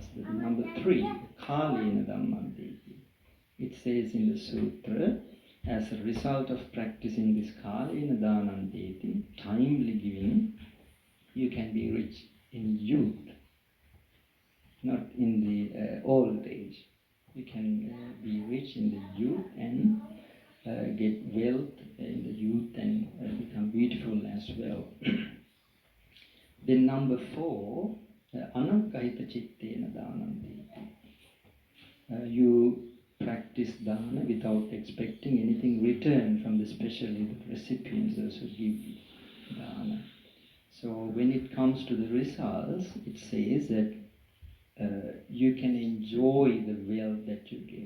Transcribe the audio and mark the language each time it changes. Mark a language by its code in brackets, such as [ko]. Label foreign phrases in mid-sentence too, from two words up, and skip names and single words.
[en] The number 3, [pi] kalena dhammantiti. [en] It says in the sutra, as a result of practicing this [pi] kalena dhanantiti, [en] timely giving, you can be rich in youth, not in the old age. You can be rich in the youth and get wealth in the youth and become beautiful as well. Then number 4, [pi] anaggahita chittena danam. [en] You practice dana without expecting anything return from especially the recipients, those who give dana. So when it comes to the results, it says that you can enjoy the wealth that you get.